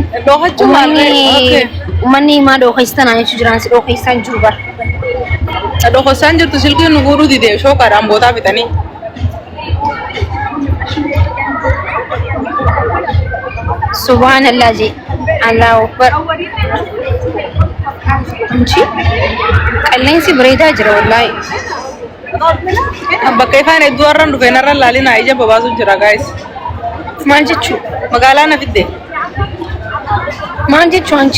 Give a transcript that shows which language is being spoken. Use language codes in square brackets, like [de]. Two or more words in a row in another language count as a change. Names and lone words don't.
[om] dhooqachuu uummanni maa dhooqeessatan jechuun jiraan si dhooqeessaan jiru bara dhooqeessaan jirtu silkiin nu guuruu didee shooqaadhaan bootaa bitanii subhanallah je [ar] الله أكبر [om] anchi qilleensi bareedaa jira wallahi bakka ifaan hedduu har'aan dhufe narra laalina ija babaasu jira gaayis maal jechuu magaalaa na fidde maal jechuu anchi